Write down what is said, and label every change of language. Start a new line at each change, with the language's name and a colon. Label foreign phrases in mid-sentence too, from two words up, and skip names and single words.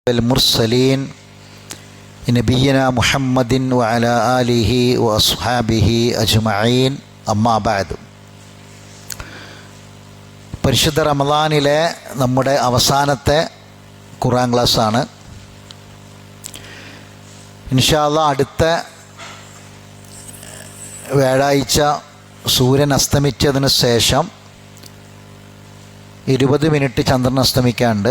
Arabic: المرسلين نبينا محمد وعلى آله وأصحابه أجمعين أما بعد.
Malayalam: പരിശുദ്ധ റമദാനിലെ നമ്മുടെ അവസാനത്തെ ഖുർആൻ ക്ലാസ്സാണ്.
Arabic: إن شاء الله
Malayalam: അടുത്ത വ്യാഴാഴ്ച സൂര്യൻ അസ്തമിച്ചതിന് ശേഷം 20 മിനിറ്റ് ചന്ദ്രൻ അസ്തമിക്കാണ്ട്.